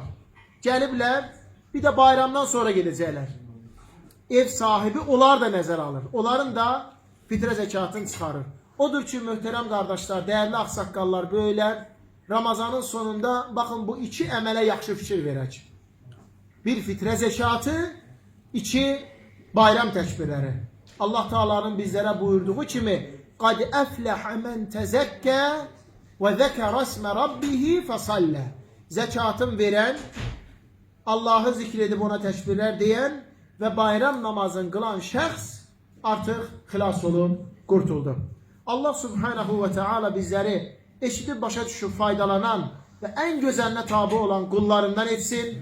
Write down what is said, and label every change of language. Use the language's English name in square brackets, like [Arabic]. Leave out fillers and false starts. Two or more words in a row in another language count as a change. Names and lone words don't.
[Azerbaijani] Gəliblər, bir də bayramdan sonra gedəcəklər. Ev sahibi onlar da nəzər alır. Onların da fitre zekatını çıxarır. Odur ki, möhtərəm qardaşlar, [Turkish] değerli aksakallar, [Azerbaijani] böylər, Ramazanın sonunda bakın bu iki əmələ yaxşı fikir verək. Bir fitre zekatı, iki bayram təkbirləri. [Turkish] Allah Teala'nın bizlere buyurduğu kimi [Arabic] قَدْ أَفْلَحَ مَنْ تَزَكَّى وَذَكَرَ اسْمَ رَبِّهِ فَصَلَّى. [Turkish] Zekatın veren, Allah'ı zikredip ona tekbirler diyen ve bayram namazını kılan şəxs artık [Azerbaijani] xilas olun, [Turkish] kurtuldu. Allah Subhanahu ve Teala bizleri eşitip başa düşüp faydalanan ve en güzeline tabi olan kullarından etsin.